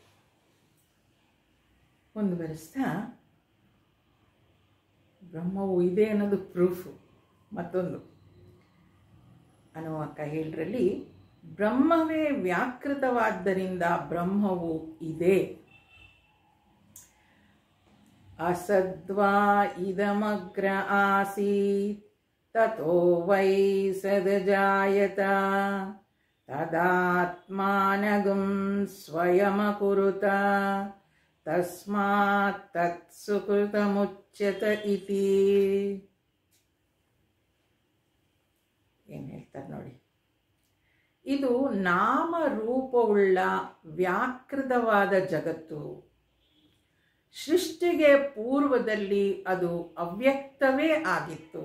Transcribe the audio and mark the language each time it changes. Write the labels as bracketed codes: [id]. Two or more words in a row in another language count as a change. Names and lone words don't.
[kn] ಮುಂದುವರಿಸ್ತಾ, ಬ್ರಹ್ಮವು ಇದೆ ಅನ್ನೋದು ಪ್ರೂಫು. ಮತ್ತೊಂದು ಅನ್ನುವ ಹೇಳರಲ್ಲಿ, ಬ್ರಹ್ಮವೇ ವ್ಯಾಕೃತವಾದ್ದರಿಂದ ಬ್ರಹ್ಮವು ಇದೆ. [sa] ಅಸದ್ವಾ ಇದಮಗ್ರ ಆಸೀತ್ ತತೋ ವೈ ಸದಜಾಯತ ತದಾತ್ಮಾನಗುಂ ಸ್ವಯಮಕುರುತ ತಸ್ಮಾತ್ ತತ್ಸುಕೃತಮುಚ್ಯತ ಇತಿ. [kn] ಏನು ಹೇಳ್ತಾರೆ ನೋಡಿ, ಇದು ನಾಮರೂಪವುಳ್ಳ ವ್ಯಾಕೃತವಾದ ಜಗತ್ತು. ಸೃಷ್ಟಿಗೆ ಪೂರ್ವದಲ್ಲಿ ಅದು ಅವ್ಯಕ್ತವೇ ಆಗಿತ್ತು.